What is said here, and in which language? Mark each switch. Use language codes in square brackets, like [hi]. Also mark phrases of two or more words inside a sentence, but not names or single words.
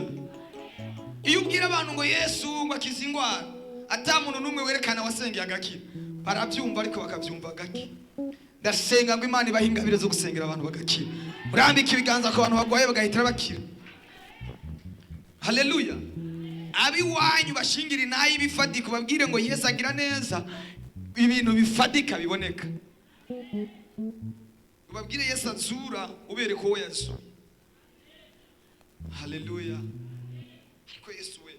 [rn] Iyo ubwira abantu ngo Yesu ngo akiza ingwara ata muntu numwe werekana wasengeye agakira baravyumva ariko bakavyumva gake. Ndasenga ngo Imana ibahingabire zo gusengera abantu bagakira. Urambika ibiganza ku bantu bagwaye bagahitira bakira. Haleluya. Abi wanyu bashingira nayo ibifatika babwire ngo Yesu agira neza ibintu bifatika biboneka. Ubabwire Yesu azura ubereke uwo Yesu. Haleluya. Ariko Yesu we.